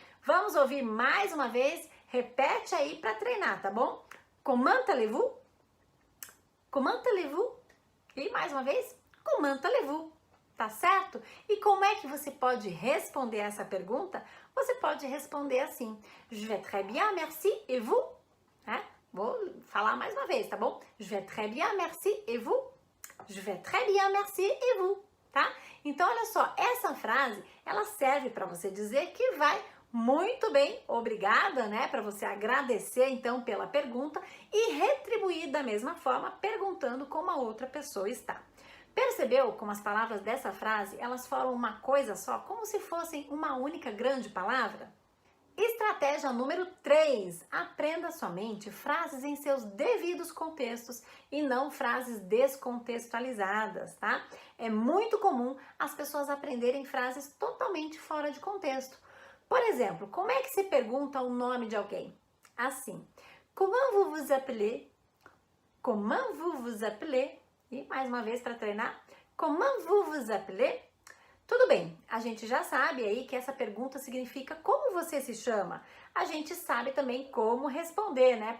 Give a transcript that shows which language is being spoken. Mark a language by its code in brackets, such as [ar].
[pt] Vamos ouvir mais uma vez? Repete aí para treinar, tá bom? [fr] Comment allez-vous? Comment allez-vous? [pt] E mais uma vez, [fr] comment allez-vous? [pt] Tá certo? E como é que você pode responder essa pergunta? Você pode responder assim: [fr] Je vais très bien, merci, et vous? [pt] Vou falar mais uma vez, tá bom? [fr] Je vais très bien, merci, et vous? Je vais très bien, merci, et vous? [pt] Tá? Então, olha só, essa frase, ela serve para você dizer que vai muito bem, obrigada, né? Para você agradecer, então, pela pergunta e retribuir da mesma forma, perguntando como a outra pessoa está. Percebeu como as palavras dessa frase, elas formam uma coisa só, como se fossem uma única grande palavra? Estratégia número 3, aprenda somente frases em seus devidos contextos e não frases descontextualizadas, tá? É muito comum as pessoas aprenderem frases totalmente fora de contexto. Por exemplo, como é que se pergunta o nome de alguém? [fr] Assim, comment vous vous appelez? Comment vous vous appelez? [pt] E mais uma vez para treinar, [fr] comment vous vous appelez? [pt] Tudo bem, a gente já sabe aí que essa pergunta significa como você se chama. A gente sabe também como responder, né?